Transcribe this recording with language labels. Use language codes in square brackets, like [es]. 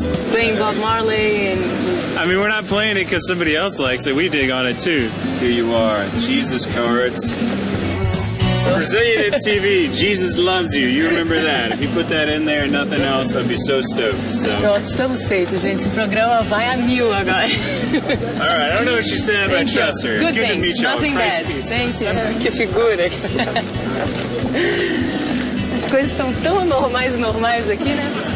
[en] Playing Bob Marley and... I mean, we're not playing it because somebody else likes it. We dig on it too. Here you are, Jesus cards. Brazilian MTV, Jesus loves you. You remember that. If you put that in there and nothing else, I'd be so stoked. So. [pt] Pronto, estamos feitos, gente. Esse programa vai a mil agora. [en] All right, I don't know what she said, but I trust her. Good things, nothing bad. Thank you. [pt] Que figura. As coisas são tão normais aqui, né?